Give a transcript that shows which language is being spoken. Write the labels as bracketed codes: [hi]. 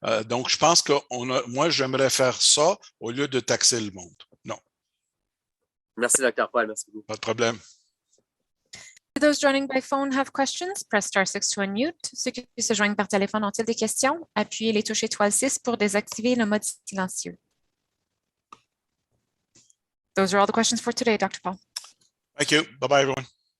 [fr] Donc, je pense que moi, j'aimerais faire ça au lieu de taxer le monde. Non. Merci, Dr. Paul. Merci beaucoup. Pas de problème. [en] Those joining by phone have questions, press star 6 to unmute. [fr] Ceux qui se joignent par téléphone ont-ils des questions? Appuyez les touches étoile 6 pour désactiver le mode silencieux. [en] Those are all the questions for today, Dr. Paul. Thank you. Bye-bye, everyone.